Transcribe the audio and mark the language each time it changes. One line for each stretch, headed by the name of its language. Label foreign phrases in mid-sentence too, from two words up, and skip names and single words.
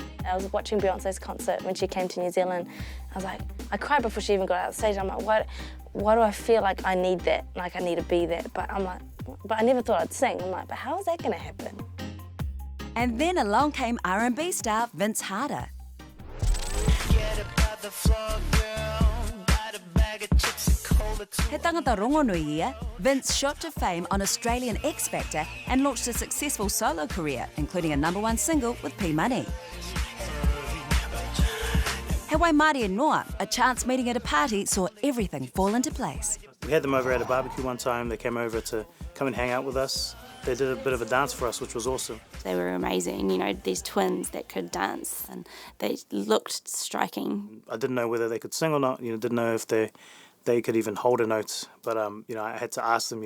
English: I was watching Beyonce's concert when she came to New Zealand. I was like, I cried before she even got out of the stage. I'm like, why do I feel like I need that? Like I need to be that. But I'm like, but I never thought I'd sing. I'm like, but how is that going to happen? And then along came R&B star Vince Harder.
Māori: He tangata rongonui ia,
English: Vince shot to fame on Australian X Factor and launched a successful solo career, including a #1 single with P Money.
Māori: He wai Māori e Noa,
English: a chance meeting at a party saw everything fall into place. We had them over at a barbecue one time. They came over to come and hang out with us. They did a bit of a dance for us, which was awesome. They were amazing, these twins that could dance and they looked striking. I didn't know whether they could sing or not, didn't know if they could even hold a note, but I had to ask them,